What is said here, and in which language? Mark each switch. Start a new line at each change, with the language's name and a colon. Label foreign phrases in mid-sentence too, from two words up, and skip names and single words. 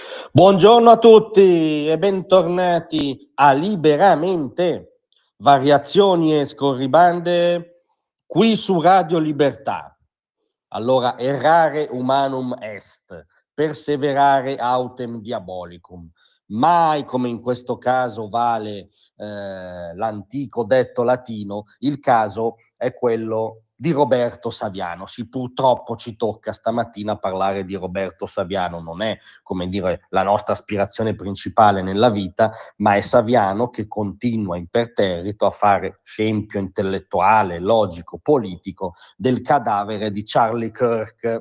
Italian: Buongiorno a tutti e bentornati a Liberamente, variazioni e scorribande qui su Radio Libertà. Allora,
Latin: errare humanum est, perseverare autem diabolicum.
Italian: Mai come in questo caso vale l'antico detto latino, il caso è quello di Roberto Saviano. Sì, purtroppo ci tocca stamattina parlare di Roberto Saviano, non è, come dire, la nostra aspirazione principale nella vita, ma è Saviano che continua imperterrito a fare scempio intellettuale, logico, politico del cadavere di Charlie Kirk.